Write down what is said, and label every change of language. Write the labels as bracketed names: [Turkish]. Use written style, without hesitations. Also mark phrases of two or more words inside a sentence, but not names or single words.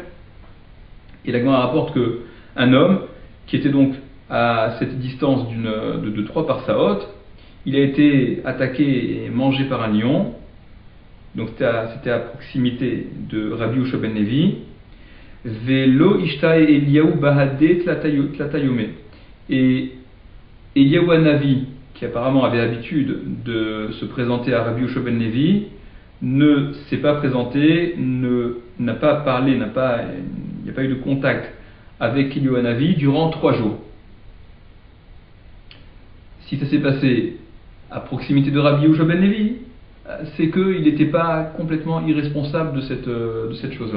[French] Et la Gemara rapporte que un homme qui était donc à cette distance de 3 parsaot, il a été attaqué et mangé par un lion. Donc c'était à proximité de Rabbi Yoshua ben Levi. [Aramaic] ולא אשתעי אליהו בהדיה תלתא יומי. [French] Et Eliyahu Hanavi, qui apparemment avait l'habitude de se présenter à Rabbi Yoshua ben Levi, ne s'est pas présenté, n'a pas parlé, il n'y a pas eu de contact avec Eliyahu Hanavi durant 3 jours. Si ça s'est passé à proximité de Rabbi Yoshua ben Levi, c'est qu'il n'était pas complètement irresponsable de cette chose-là.